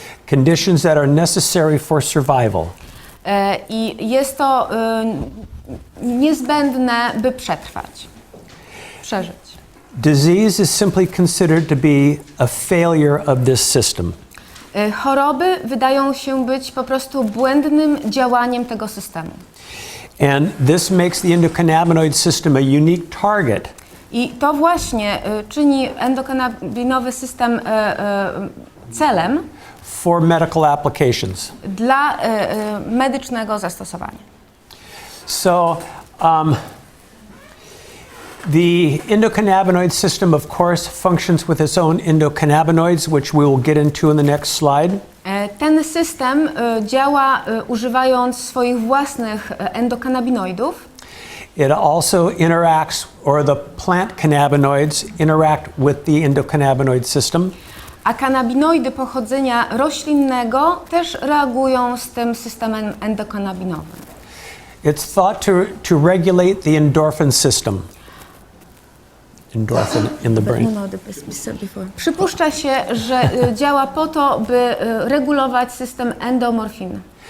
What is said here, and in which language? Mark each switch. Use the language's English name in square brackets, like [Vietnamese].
[English] Conditions that are necessary for survival. [Polish] I jest to niezbędne, by przetrwać, przeżyć. [English] Disease is simply considered to be a failure of this system. [Polish] Choroby wydają się być po prostu błędnym działaniem tego systemu. [English] And this makes the endocannabinoid system a unique target. [Polish] I to właśnie czyni endokannabinowy system celem [English] for medical applications. [Polish] Dla medycznego zastosowania. [English] So, the endocannabinoid system, of course, functions with its own endocannabinoids, which we will get into in the next slide. [Polish] Ten system działa używając swoich własnych endokannabinoidów. [English] It also interacts, or the plant cannabinoids interact with the endocannabinoid system. [Polish] A kanabinoidy pochodzenia roślinnego też reagują z tym systemem endokannabinowym. [English] It's thought to regulate the endorphin system. Endorphin in the brain. [Polish] Przypuszcza się, że działa po to, by regulować system endomorfiny.